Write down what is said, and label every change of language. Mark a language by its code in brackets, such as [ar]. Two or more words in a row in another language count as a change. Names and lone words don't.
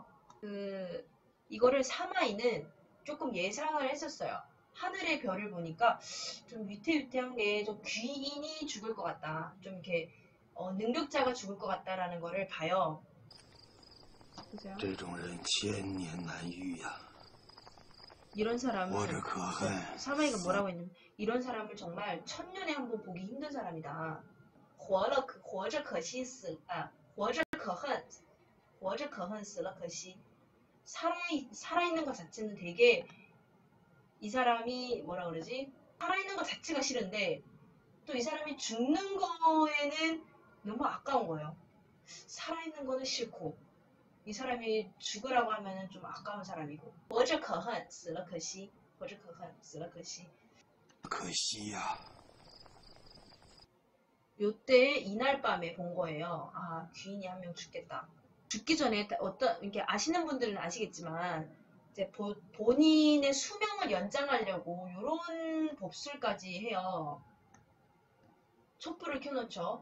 [ko] 이거를 사마이는 조금 예상을 했었어요. 하늘의 별을 보니까 좀 위태위태한 게 좀 귀인이 죽을 것 같다. 좀 이렇게 능력자가 죽을 것 같다라는 거를 봐요. 보세요. [zh] 这种人千年难遇呀。 [ko] 이런 사람은 [zh] 活着可恨， [ko] 사마이가 뭐라고 했냐면 이런 사람을 정말 천년에 한 번 보기 힘든 사람이다. [zh] 活着可惜死啊，活着可恨死了可惜. [ko] 살아있는 것 자체는 되게 이 사람이 뭐라 그러지? 살아있는 것 자체가 싫은데 또 이 사람이 죽는 거에는 너무 아까운 거예요. 살아있는 거는 싫고 이 사람이 죽으라고 하면은 좀 아까운 사람이고. [zh] 活着可恨死了可惜活着可恨死了可惜可惜呀。 [ko] 요때 이날 밤에 본 거예요. 아, 귀인이 한 명 죽겠다. 죽기 전에 어떤 이렇게 아시는 분들은 아시겠지만 이제 본인의 수명을 연장하려고 이런 법술까지 해요. 촛불을 켜놓죠.